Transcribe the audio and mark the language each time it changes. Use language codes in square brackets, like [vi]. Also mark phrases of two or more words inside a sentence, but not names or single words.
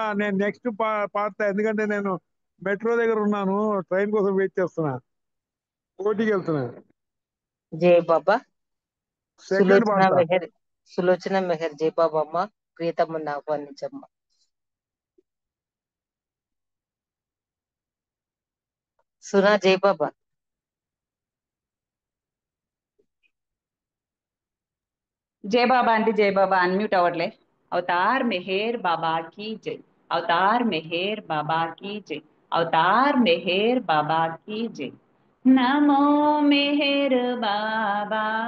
[te] నేను నెక్స్ట్ పాడతా, ఎందుకంటే నేను మెట్రో దగ్గర ఉన్నాను, ట్రైన్ కోసం వెయిట్ చేస్తున్నా, కోటికి వెళ్తున్నా. జై బాబా. సెకండ్ పాడతా. సులోచన మెహర్ జై బాబా అమ్మ, ప్రియతమును ఆహ్వానించమ్మ. సునా జై బాబా. [hi] जय बाबा आंटी जय बाबा अनम्यूट अवरले अवतार मेहर बाबा की जय अवतार मेहर बाबा की जय अवतार मेहर बाबा की जय नमो मेहर बाबा